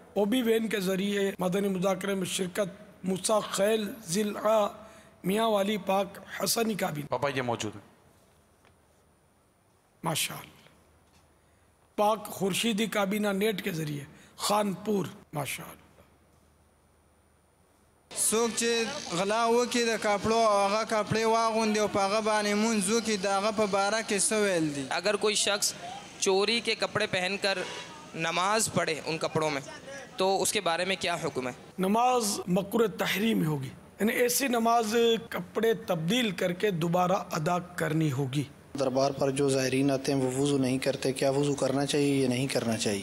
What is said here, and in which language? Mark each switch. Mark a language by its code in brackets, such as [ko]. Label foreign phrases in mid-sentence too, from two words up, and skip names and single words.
[ur] وہ بھی وین کے ذریعے مدنی مذاکرے میں شرکت موسیٰ خیل ضلع میاں والی پاک حسنی کابینہ پاپا یہ موجود ہے، ماشاءاللہ، پاک خورشیدی کابینہ نیٹ کے ذریعے خانپور، ماشاءاللہ۔ [ps] څوک چې غلا وکړي د کپړو او هغه کپړې واغوندي او په هغه باندې مونځ وکړي د هغه په باره کې څه ویل دي؟ [ur] اگر کوئی شخص چوری کے کپڑے پہن کر نماز پڑھے ان کپڑوں میں تو اس کے بارے میں کیا حکم ہے؟ نماز مکروہ تحریم ہوگی، یعنی ایسی نماز کپڑے تبدیل کر کے دوبارہ ادا کرنی ہوگی۔ دربار پر جو زائرین آتے ہیں وہ وضو نہیں کرتے، کیا وضو کرنا چاہیے یا نہیں کرنا چاہیے؟